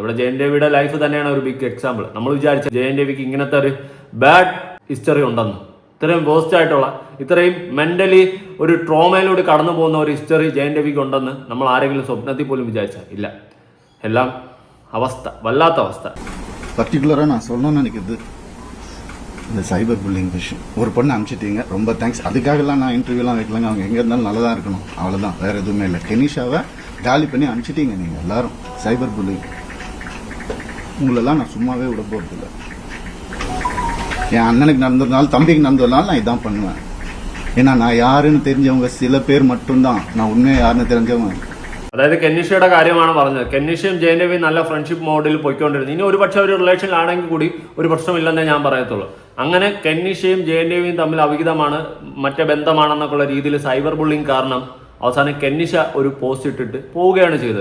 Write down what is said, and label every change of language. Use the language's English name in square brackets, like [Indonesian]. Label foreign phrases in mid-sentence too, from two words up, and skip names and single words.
[Malayalam] ഇവിടെ ജയൻ രവിയുടെ ലൈഫ് തന്നെയാണ് ഒരു [English] big example. [Malayalam] നമ്മൾ വിചാരിച്ച ജയൻ രവിക്ക് ഇങ്ങനത്തെ ഒരു [English] bad history [Malayalam] ഉണ്ടെന്ന്, ഇത്രയും വേസ്റ്റ് ആയിട്ടുള്ള ഇത്രയും മെന്റലി ഒരു ട്രോമയിലൂടെ കടന്നു പോകുന്ന ഒരു ഹിസ്റ്ററി ജയൻ രവിക്ക് ഉണ്ടെന്ന് നമ്മൾ ആരെങ്കിലും സ്വപ്നത്തിൽ പോലും വിചാരിച്ച ഇല്ല. എല്ലാം അവസ്ഥ, വല്ലാത്ത അവസ്ഥ. [Tamil] பர்டிகுலரா நான் சொல்லணும்னு நினைக்கிறது இந்த [English] cyber bullying [Tamil] விஷயம். ஒரு பொண்ணு அனுப்பிச்சிட்டீங்க, ரொம்ப தேங்க்ஸ். அதுக்காகலாம் நான் இன்டர்வியூலாம் வைக்கலங்க. அவங்க எங்க இருந்தாலும் நல்லதா இருக்கணும், அவ்வளவுதான், வேற எதுவுமே இல்லை. கெனிஷாவை காலி பண்ணி அனுப்பிச்சிட்டீங்க நீங்க எல்லாரும். [English] cyber bullying [Tamil] உங்களெல்லாம் நான் சும்மாவே விட போறதில்ல. என் அண்ணனுக்கு நடந்ததுனால தம்பிக்கு நடந்ததுனால நான் இதான் பண்ணுவேன். ஏன்னா நான் யாருன்னு தெரிஞ்சவங்க சில பேர் மட்டும்தான், நான் உண்மையா யாருன்னு தெரிஞ்சவங்க. [Malayalam] അതായത് കെന്നിഷയുടെ കാര്യമാണ് പറഞ്ഞത്. കെന്നിഷയും ജയൻ രവിയും നല്ല [English] friendship mode [Malayalam] പോയിക്കൊണ്ടിരുന്നു. ഇനി ഒരു പക്ഷേ ഒരു റിലേഷനിലാണെങ്കിൽ കൂടി ഒരു പ്രശ്നമില്ലെന്നേ ഞാൻ പറയത്തുള്ളൂ. അങ്ങനെ കെന്നിഷയും ജയൻ രവിയും തമ്മിൽ അവിഹിതമാണ്, മറ്റേ ബന്ധമാണെന്നൊക്കെയുള്ള രീതിയിൽ [English] cyber bullying [Malayalam] കാരണം അവസാനം കെന്നിഷ ഒരു പോസ്റ്റ് ഇട്ടിട്ട് പോവുകയാണ് ചെയ്തത്.